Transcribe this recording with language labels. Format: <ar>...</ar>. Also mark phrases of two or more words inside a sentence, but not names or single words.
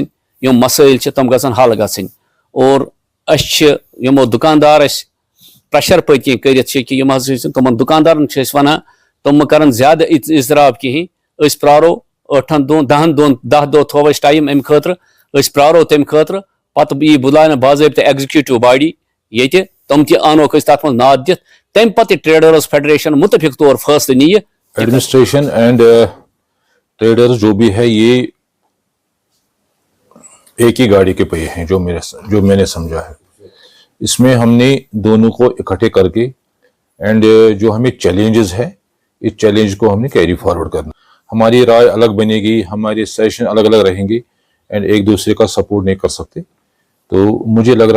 <ks>یِم مسٲیل چھِ تم گژھن حل گژھٕنۍ اور أسۍ چھِ یمو دُکاندار اَسہِ پریشر پٔتۍ کِنۍ کٔرِتھ چھِ کہ یِم حظ چھِ تمن دُکاندارن چھِ أسۍ ونان تم کرن زیادٕ اضطراب کہین أسۍ پرارو 8 دۄہن 10 دۄہن 10 دۄہ تھوو اَسہِ ٹایم امہِ خٲطرٕ أسۍ پرارو تمہِ خٲطرٕ پتہٕ یی بُلاونہٕ باضٲبطہٕ</ks> <en>executive body</en> <ks>ییٚتہِ تم تہِ انوکھ أسۍ تتھ منٛز نعت دِتھ تمہِ پتہٕ ٹریڈرز فیڈریشن متفق طور فٲصلہٕ نِیہِ</ks> <en>administration and traders</en> <ur>جو بھی ہے یہ ایک ہی گاڑی کے پہیے ہیں جو میں نے سمجھا ہے اس میں ہم نے دونوں کو اکٹھے کر کے اینڈ جو ہمیں چیلنجز ہے اس چیلنج کو ہم نے</ur> <en>carry forward</en> <ur>کرنا ہماری رائے الگ بنے گی ہمارے سیشن الگ الگ رہیں گے اینڈ ایک دوسرے کا سپورٹ نہیں کر سکتے تو مجھے لگ رہا</ur>